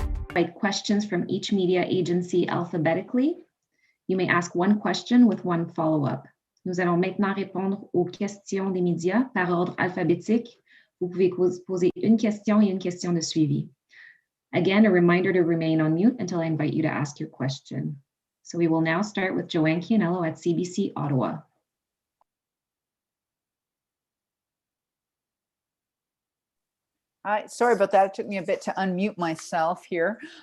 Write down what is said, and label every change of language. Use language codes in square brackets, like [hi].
[en] Invite questions from each media agency alphabetically. You may ask one question with one follow-up. [fr] Nous allons maintenant répondre aux questions des médias par ordre alphabétique. Vous pouvez poser une question et une question de suivi. [en] Again, a reminder to remain on mute until I invite you to ask your question. So we will now start with Joanne Chianello at CBC Ottawa. Hi, sorry about that. It took me a bit to unmute myself here.